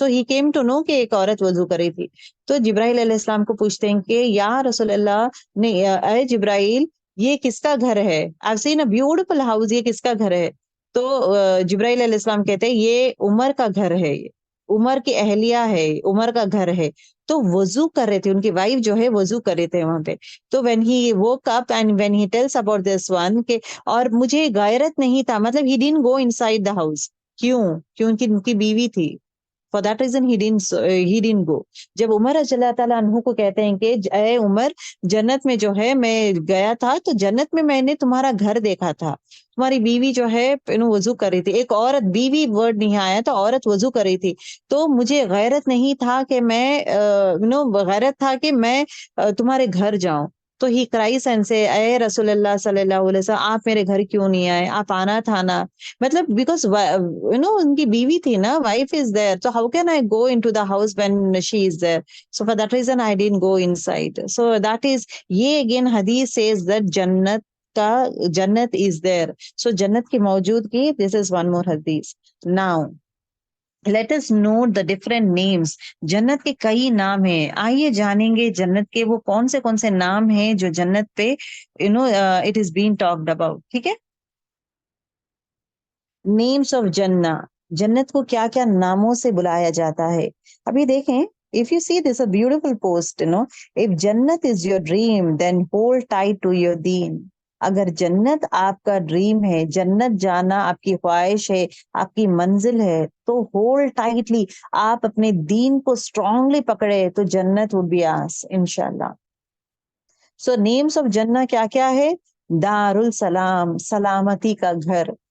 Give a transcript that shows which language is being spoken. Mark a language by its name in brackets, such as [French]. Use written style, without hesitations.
[English] so he came to know [Urdu] کہ ایک عورت وضو کری تھی. تو جبرائیل علیہ السلام کو پوچھتے ہیں کہ یا رسول اللہ, نہیں اے جبرائیل یہ کس کا گھر ہے, [English] I've seen a beautiful house, [Urdu] یہ کس کا گھر ہے. تو جبرائیل علیہ السلام کہتے ہیں یہ عمر کا گھر ہے, عمر کی اہلیہ ہے, عمر کا گھر ہے. تو وضو کر رہے تھے, ان کی وائف جو ہے وضو کر رہے تھے وہاں پہ. [English] تو when he woke up and when he tells about this one [Urdu] کہ اور مجھے غیرت نہیں تھا, [English] مطلب he didn't go inside the house. [Urdu] کیوں؟ کیونکہ ان کی بیوی تھی. [English] For that reason he didn't go. [Urdu] جب عمر رضی اللہ تعالیٰ عنہ کو کہتے ہیں کہ اے عمر جنت میں جو ہے میں گیا تھا تو جنت میں نے تمہارا گھر دیکھا تھا, تمہاری بیوی جو ہے وضو کر رہی تھی, ایک عورت, بیوی ورڈ نہیں آیا تو عورت وضو کر رہی تھی. تو مجھے غیرت نہیں تھا کہ میں غیرت تھا کہ میں تمہارے گھر جاؤں. [English] تو he cries and say [Urdu] اے رسول اللہ صلی اللہ علیہ وسلم آپ میرے گھر کیوں نہیں آئے, آپ آنا تھا نا. [English] مطلب بیکاز [Urdu] ان کی بیوی تھی نا, [English] Wife is there, تو how can I go into the house when she is there, so for that reason I didn't go inside. So that is, یہ again حدیث says that جنت is there. [Urdu] سو جنت کی موجودگی, دس از ون مور حدیث. [English] Now let us note the different names. [Urdu] جنت کے کئی نام ہیں, آئیے جانیں گے جنت کے وہ کون سے نام ہیں جو جنت پہ [English] it is being talked about. [Urdu] ٹھیک ہے, نیمس آف جنہ, جنت کو کیا کیا ناموں سے بلایا جاتا ہے. ابھی دیکھیں, [English] if you see this a beautiful post, if جنت is your dream then hold tight to your deen. [Urdu] اگر جنت آپ کا ڈریم ہے, جنت جانا آپ کی خواہش ہے, آپ کی منزل ہے, تو ہولڈ ٹائٹلی, آپ اپنے دین کو اسٹرانگلی پکڑے تو جنت [English] would be ours [Urdu] انشاءاللہ. سو نیمس آف جنہ کیا کیا ہے؟ دار السلام, سلامتی کا گھر.